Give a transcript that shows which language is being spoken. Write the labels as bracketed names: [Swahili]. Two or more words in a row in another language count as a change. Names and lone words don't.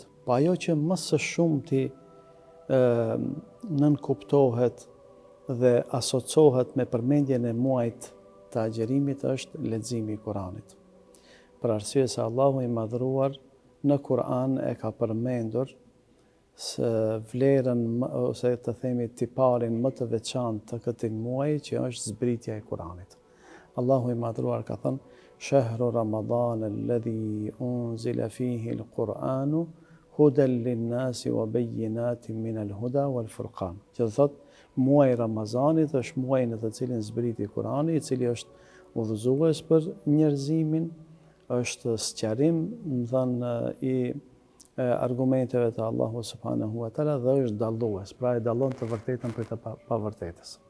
[Albanian] Pa ajo që më së shumti nënkuptohet dhe asociohet me përmendjen e muajit të agjerimit është leximi i Kuranit. Për arsye se Allahu i madhruar në Kur'an e ka përmendur se vlerën ose të themi tiparin më të veçantë të këtij muaji që është zbritja e Kur'anit. Allahu i madhruar ka thënë: [Arabic] "شَهْرُ رَمَضَانَ الَّذِي أُنْزِلَ فِيهِ الْقُرْآنُ هُدًى لِلنَّاسِ وَبَيِّنَاتٍ مِنَ الْهُدَى وَالْفُرْقَانِ." [Albanian] Që thot muaji i Ramazanit është muaji në të cilin zbriti Kur'ani, i cili është udhëzues për njerëzimin, është sqarim i argumenteve të Allahu [Arabic] سُبْحَانَهُ وَتَعَالَى [Albanian] dhe është dallues, pra e dallon të vërtetën prej të pavërtetës.